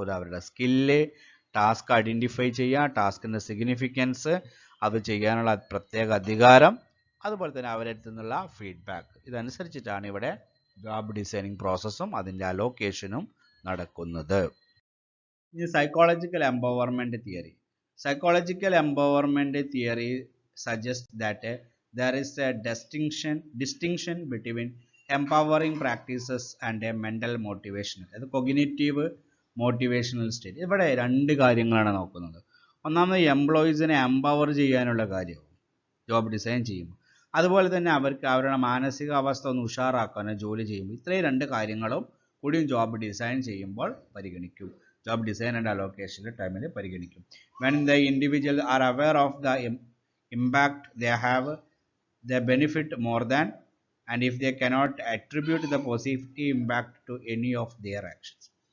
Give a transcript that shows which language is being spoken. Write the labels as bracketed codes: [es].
[ml] ഒരു അവരുടെ skill, task identify ചെയ്യുക, ടാസ്കിൻ്റെ സിഗ്നിഫിക്കൻസ്, അത് ചെയ്യാനുള്ള പ്രത്യേക അധികാരം, അതുപോലെ തന്നെ അവരുടെ നിന്നുള്ള ഫീഡ്ബാക്ക്. ഇതനുസരിച്ചിട്ടാണ് ഇവിടെ ജോബ് ഡിസൈനിങ് പ്രോസസ്സും അതിൻ്റെ അലോക്കേഷനും നടക്കുന്നത്. ഇനി psychological empowerment theory. [en] Psychological empowerment theory suggests that there is a distinction between empowering practices and a mental motivation. [ml] അത് [en] cognitive motivational state. [ml] ഇവിടെ 2 കാര്യങ്ങളാണ് നോക്കുന്നത്. ഒന്നാമത് എംപ്ലോയീസിനെ എംപവർ ചെയ്യാനുള്ള കാര്യം ജോബ് ഡിസൈൻ ചെയ്യുമ്പോൾ, അതുപോലെ തന്നെ അവർക്ക് അവരുടെ മാനസികാവസ്ഥ ഒന്ന് ഉഷാറാക്കാനോ ജോലി ചെയ്യുമ്പോൾ, ഇത്രയും 2 കാര്യങ്ങളും കൂടിയും ജോബ് ഡിസൈൻ ചെയ്യുമ്പോൾ പരിഗണിക്കും. ജോബ് ഡിസൈൻ ആൻഡ് അലോക്കേഷൻ്റെ ടൈമിൽ പരിഗണിക്കും. [en] When the individual are aware of the impact they have the benefit more than and if they cannot attribute the positive impact to any of their actions.